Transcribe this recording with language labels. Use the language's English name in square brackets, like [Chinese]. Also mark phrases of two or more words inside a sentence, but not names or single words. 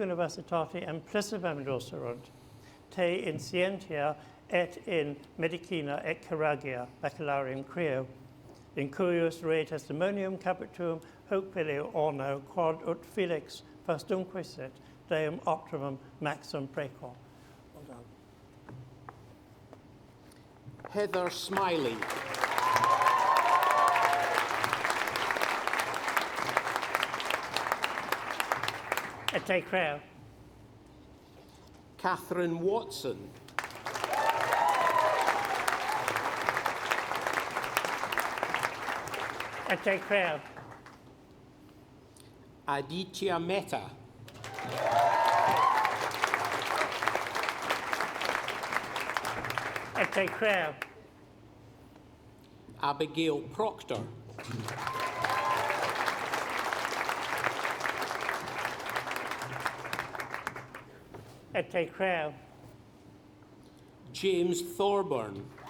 [Latin] universitati implicitam docerunt te in scientia et in medicina et chirurgia baccalaureum creo, in cuius re testimonium capituum hoc filio orno quod ut felix fastunque sit deum optimum maximum precor. [English] Well done. Heather Smiley. [Latin] Ete creo. [English] Catherine Watson. [Latin] Ete creo. [English] Aditya Mehta. [Latin] Ete creo. [English] Abigail Proctor. [Latin] Ete creo. [English] James Thorburn.